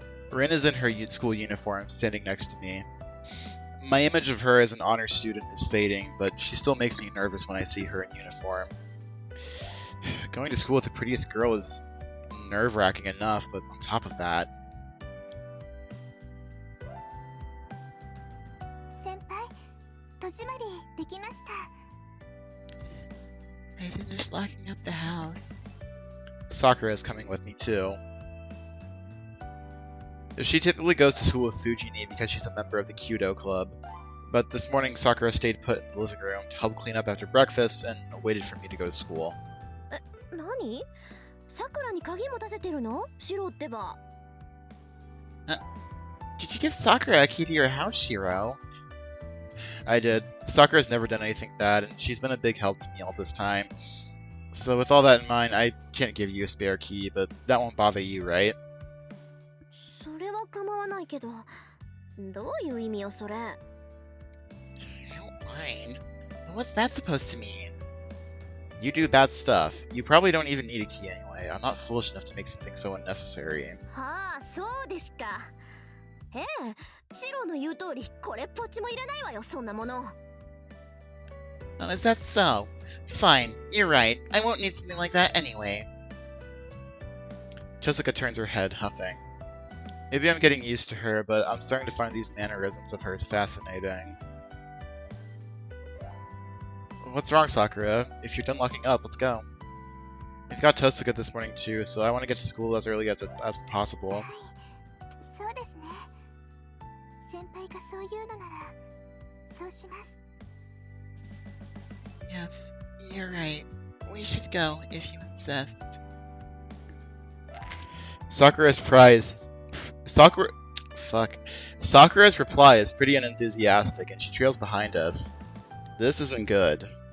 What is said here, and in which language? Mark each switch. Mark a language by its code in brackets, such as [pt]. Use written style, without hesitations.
[en] Rin is in her school uniform, standing next to me. My image of her as an honor student is fading, but she still makes me nervous when I see her in uniform. Going to school with the prettiest girl is nerve-wracking enough, but on top of that... [ja] Senpai, 戸締まりできました。 [en] I finished locking up the house. Sakura is coming with me too. She typically goes to school with Fujini because she's a member of the Kyudo club. But this morning Sakura stayed put in the living room to help clean up after breakfast and waited for me to go to school. [ja] 何？ Sakura に鍵持たせてるの？シロってば。 [en] Did you give Sakura a key to your house, Shiro? I did. Sakura's never done anything bad, and she's been a big help to me all this time. So with all that in mind, I can't give you a spare key, but that won't bother you, right? [ja] それは構わないけど、どういう意味よそれ？ [en] I don't mind. What's that supposed to mean? You do bad stuff. You probably don't even need a key anyway. I'm not foolish enough to make something so unnecessary. [ja] はあ、そうですか。ええ、シロの言う通り、これっぽっちもいらないわよ、そんなもの。 [en] Oh, is that so? Fine, you're right. I won't need something like that anyway. Chosaka turns her head, huffing. Maybe I'm getting used to her, but I'm starting to find these mannerisms of hers fascinating. What's wrong, Sakura? If you're done locking up, let's go. We've got Tosaka this morning too, so I want to get to school as early as possible. [ja] そうですね。先輩がそう言うのなら、そうします。 [en] Yes, you're right. We should go if you insist. Sakura's reply is pretty unenthusiastic, and she trails behind us. This isn't good.